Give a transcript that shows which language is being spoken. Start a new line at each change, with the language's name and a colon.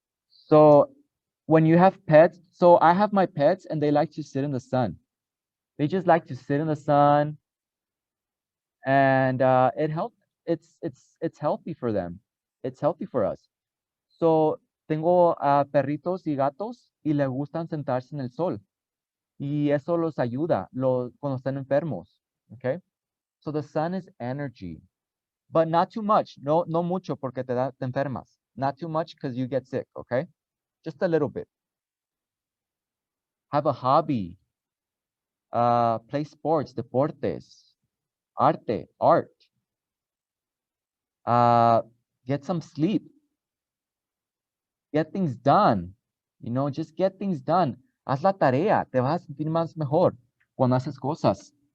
English: So when you have pets, so I have my pets and they like to sit in the sun. They just like to sit in the sun, and it's healthy for them. It's healthy for us.
Spanish: So tengo perritos y gatos y les gustan sentarse en el sol. Y eso los ayuda cuando están enfermos. Okay?
English: So the sun is energy. But not too much.
Spanish: No mucho porque te enfermas.
English: Not too much because you get sick, okay? Just a little bit. Have a hobby. Play sports, deportes, art. Get some sleep. Get things done. You know, just get things done.
Spanish: Haz la tarea. Te vas a sentir más mejor cuando haces cosas.